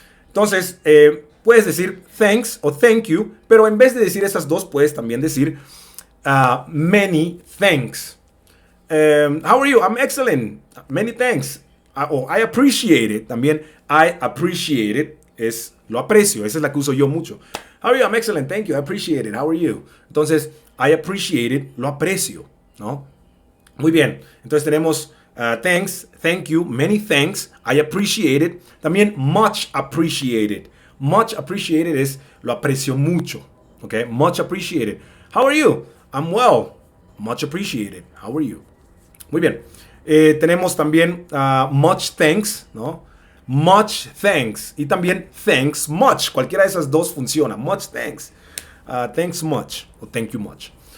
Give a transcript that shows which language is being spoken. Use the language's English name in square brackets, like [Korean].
[Spanish] Entonces, puedes decir thanks o thank you, pero en vez de decir esas dos, puedes también decir [English] many thanks. How are you? I'm excellent. Many thanks. I appreciate it. [Spanish] También [English] I appreciate it [Spanish] es lo aprecio. Esa es la que uso yo mucho. [English] How are you? I'm excellent. Thank you. I appreciate it. How are you? Entonces, I appreciate it. [Spanish] Lo aprecio, ¿no? Muy bien. Entonces tenemos [English] thanks, thank you, many thanks, I appreciate it. También much appreciated. Much appreciated [Spanish] es lo aprecio mucho. [English] ¿Ok? Much appreciated. How are you? I'm well. Much appreciated. How are you? [Spanish] Muy bien. Tenemos también [English] much thanks, [Spanish] ¿no? [English] Much thanks. [Spanish] Y también [English] thanks much. [Spanish] Cualquiera de esas dos funciona. [English] Much thanks. Thanks much. O thank you much.